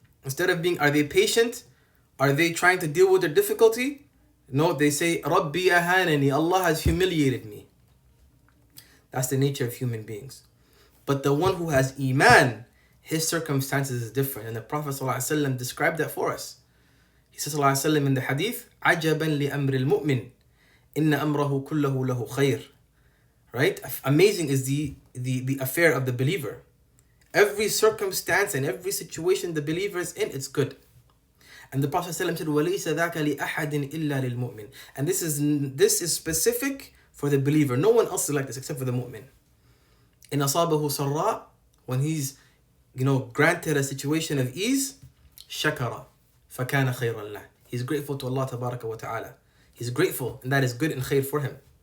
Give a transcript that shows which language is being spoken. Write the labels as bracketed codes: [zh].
[en] Instead of being, are they patient? Are they trying to deal with their difficulty? No, they say, Rabbi ahanani, Allah has humiliated me. That's the nature of human beings. But the one who has iman, his circumstances is different. And the Prophet ﷺ described that for us. He says ﷺ in the hadith, [ar] عَجَبًا لِأَمْرِ الْمُؤْمِنِ إِنَّ أَمْرَهُ كُلَّهُ لَهُ خَيْرٌ. [en] Right? Amazing is the affair of the believer. Every circumstance and every situation the believer is in, it's good. And the Prophet ﷺ said, [ar] وَلَيْسَ ذَاكَ لِأَحَدٍ إِلَّا لِلْمُؤْمِنِ. [en] And this is specific for the believer. No one else is like this except for the mu'min. In [ar] أَصَابَهُ سَرَّاء, [en] when he's granted a situation of ease, [ar] شَكَرَ فَكَانَ خَيْرًا لَهُ. [en] He's grateful to Allah tabaraka wa ta'ala. He's grateful, and that is good and khair for him.